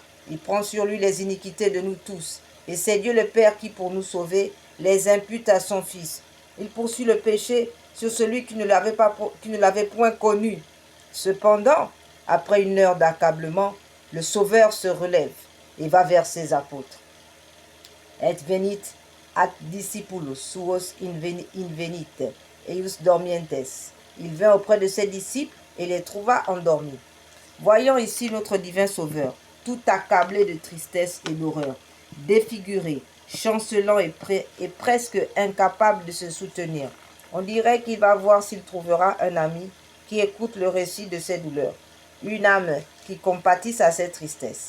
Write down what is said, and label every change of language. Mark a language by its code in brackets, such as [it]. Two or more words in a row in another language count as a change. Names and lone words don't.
[fr] Il prend sur lui les iniquités de nous tous, et c'est Dieu le Père qui, pour nous sauver, les impute à son Fils. Il poursuit le péché sur celui qui ne l'avait point connu. Cependant, après une heure d'accablement, le Sauveur se relève et va vers ses apôtres. [la] Et venit ad discipulos suos invenit, eius dormientes. [fr] Il vint auprès de ses disciples et les trouva endormis. Voyons ici notre divin Sauveur, tout accablé de tristesse et d'horreur, défiguré, chancelant et presque incapable de se soutenir. On dirait qu'il va voir s'il trouvera un ami qui écoute le récit de ses douleurs, une âme qui compatisse à ses tristesses.